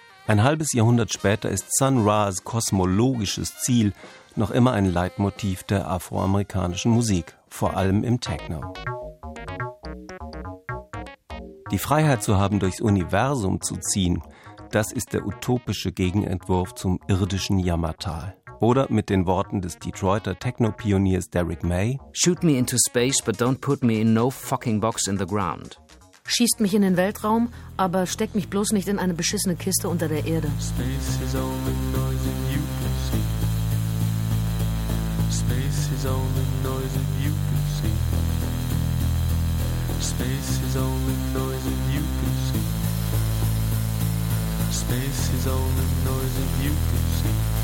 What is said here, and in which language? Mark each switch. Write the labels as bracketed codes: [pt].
[de] Ein halbes Jahrhundert später ist Sun Ra's kosmologisches Ziel noch immer ein Leitmotiv der afroamerikanischen Musik, vor allem im Techno. Die Freiheit zu haben, durchs Universum zu ziehen, das ist der utopische Gegenentwurf zum irdischen Yamatal. Oder mit den Worten des Detroiter Techno-Pioniers Derrick May: [en] Shoot me into space, but don't put me in no fucking box in the ground. [de] Schießt mich in den Weltraum, aber steckt mich bloß nicht in eine beschissene Kiste unter der Erde. [en] Space is only noise that you can see. Space is only noise that you can see. Space is only noise that you can see. Space is all the noise that you can see.